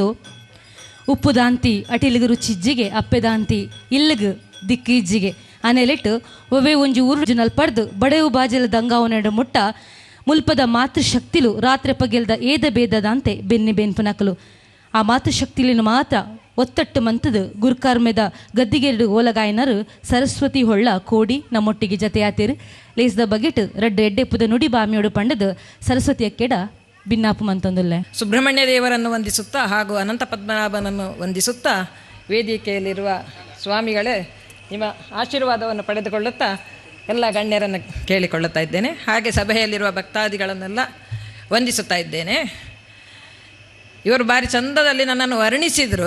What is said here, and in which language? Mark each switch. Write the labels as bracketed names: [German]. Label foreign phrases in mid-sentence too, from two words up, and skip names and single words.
[Tulu] ಉಪ್ಪು ದಾಂತಿ ಅಟಿಲಿಗು ರುಚಿಜ್ಜಿಗೆ ಅಪ್ಪೆದಾಂತಿ ಇಲ್ಲಿಗು ದಿಕ್ಕಿಜ್ಜಿಗೆ ಅನೆಲೆಟ್ಟು ಒವೇ ಒಂಜಿ ಊರು ನಲ್ಪಡ್ದು ಬಡೆಯು ಬಾಜಲ ದಂಗಾವನೆಡ ಮುಟ್ಟ ಮುಲ್ಪದ ಮಾತೃಶಕ್ತಿಲು ರಾತ್ರಿ ಪಗೆಲ್ದ ಏದ ಬೇದದಂತೆ ಬೆನ್ನಿ ಬೆನ್ಪುನಕಲು ಆ ಮಾತೃಶಕ್ತಿಲಿನ ಮಾತ್ರ ಒತ್ತಟ್ಟು ಮಂತದು ಗುರುಕಾರ್ಮೆದ ಗದ್ದಿಗೆರಡು ಓಲಗಾಯನರು ಸರಸ್ವತಿ ಹೊಳ್ಳ ಕೋಡಿ ನಮ್ಮೊಟ್ಟಿಗೆ ಜತೆಯಾತಿರು ಲೇಸ್ದ ಬಗೆಟ್ ರಡ್ಡು ಎಡ್ಡೆಪ್ಪುದ ನುಡಿ ಬಾಮಿಯೋಡು ಪಂಡದು ಸರಸ್ವತಿ ಅಕ್ಕೆಡ ಭಿನ್ನಾಪು ಮಂತೊಂದುಲ್ಲೆ. [Kannada] ಸುಬ್ರಹ್ಮಣ್ಯ ದೇವರನ್ನು ವಂದಿಸುತ್ತಾ ಹಾಗೂ ಅನಂತ ಪದ್ಮನಾಭನನ್ನು ವಂದಿಸುತ್ತಾ ವೇದಿಕೆಯಲ್ಲಿರುವ ಸ್ವಾಮಿಗಳೇ ನಿಮ್ಮ ಆಶೀರ್ವಾದವನ್ನು ಪಡೆದುಕೊಳ್ಳುತ್ತಾ ಎಲ್ಲ ಗಣ್ಯರನ್ನು ಕೇಳಿಕೊಳ್ಳುತ್ತಾ ಇದ್ದೇನೆ. ಹಾಗೆ ಸಭೆಯಲ್ಲಿರುವ ಭಕ್ತಾದಿಗಳನ್ನೆಲ್ಲ ವಂದಿಸುತ್ತಾ ಇದ್ದೇನೆ. ಇವರು ಭಾರಿ ಚಂದದಲ್ಲಿ ನನ್ನನ್ನು ವರ್ಣಿಸಿದರು.